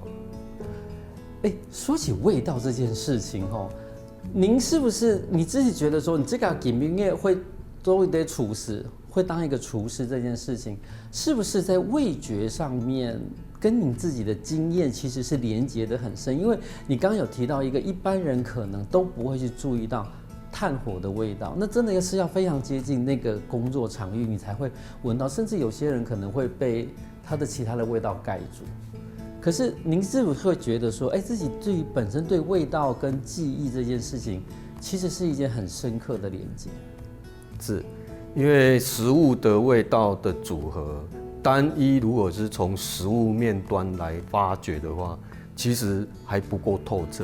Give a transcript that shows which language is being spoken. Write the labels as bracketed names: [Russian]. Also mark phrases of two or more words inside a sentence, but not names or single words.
[Chinese] 說起味道這件事情您是不是你自己覺得說，你這個飲業會做一堆廚師，會當一個廚師這件事情，是不是在味覺上面跟你自己的經驗其實是連結得很深？因為你剛剛有提到一個一般人可能都不會去注意到炭火的味道，那真的是要非常接近那個工作場域，你才會聞到，甚至有些人可能會被它的其他的味道蓋住。可是您是不是會覺得說，自己對本身對味道跟記憶這件事情，其實是一件很深刻的連接？是，因為食物的味道的組合，單一如果是從食物面端來發掘的話，其實還不夠透徹。